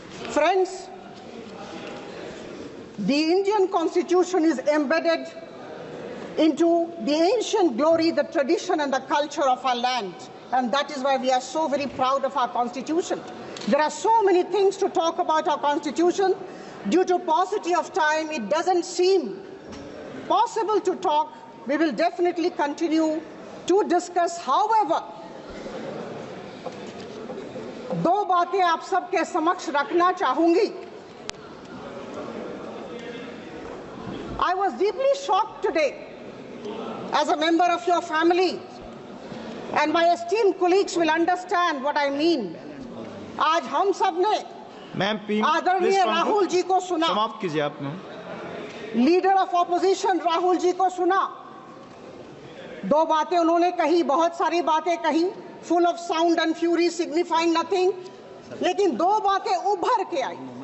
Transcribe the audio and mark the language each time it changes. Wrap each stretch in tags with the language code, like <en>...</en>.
<en>Friends, the Indian Constitution is embedded into the ancient glory, the tradition and the culture of our land. And that is why we are so very proud of our Constitution. There are so many things to talk about our Constitution. Due to paucity of time, it doesn't seem possible to talk. We will definitely continue to discuss.</en> <hi>However, दो बातें आप सबके समक्ष रखना चाहूंगी.</hi> <en>I was deeply shocked today as a member of your family, and my esteemed colleagues will understand what I mean.</en> <hi>आज हम सब ने आदरणीय राहुल जी को सुना, समाप्त कीजिए आपने, leader of opposition Rahul ji को सुना. दो बातें उन्होंने कही, बहुत सारी बातें कही,</hi> <en>full of sound and fury, signifying nothing,</en> <hi>लेकिन दो बातें उभर के आई.</hi>